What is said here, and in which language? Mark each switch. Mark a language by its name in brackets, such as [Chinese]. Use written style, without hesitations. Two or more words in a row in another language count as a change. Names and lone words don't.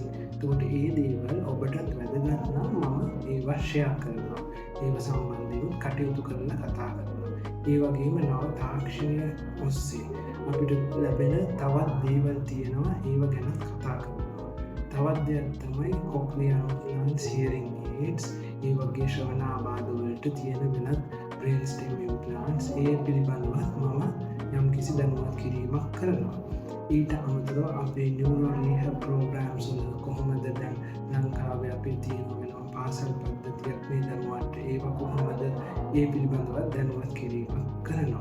[Sinhala] එතකොට ඒ දේවල් ඔබටත් වැදගත් නම් මම ඒවා ෂෙයා කරනවා. ඒව සම්බන්ධයෙන් කටයුතු කරලා කතා කරනවා. ඒ වගේම නව තාක්ෂණය ඔස්සේ අපිට ලැබෙන තවත් දේවල් තියෙනවා, ඒව ගැන කතා කරනවා. තවත් දෙයක් තමයි [English] cochlear implants, hearing aids, [Sinhala] ඒ වගේ ශ්‍රවණ ආබාධ වලට තියෙන වෙනත් [English] brain stem implants [Sinhala] ඒ පිළිබඳව මම යම් කිසි දැනුවත් කිරීමක් කරනවා. ඊට අමතරව අපේ [English] neuro rehab programs [Sinhala] වල කොහොමද දැන් ලංකාවේ අපේ තියෙන වෙනවා පාසල් පද්ධතියක් මේ දරුවන්ට ඒව කොහොමද ඒ පිළිබඳව දැනුවත් කිරීමක් කරනවා.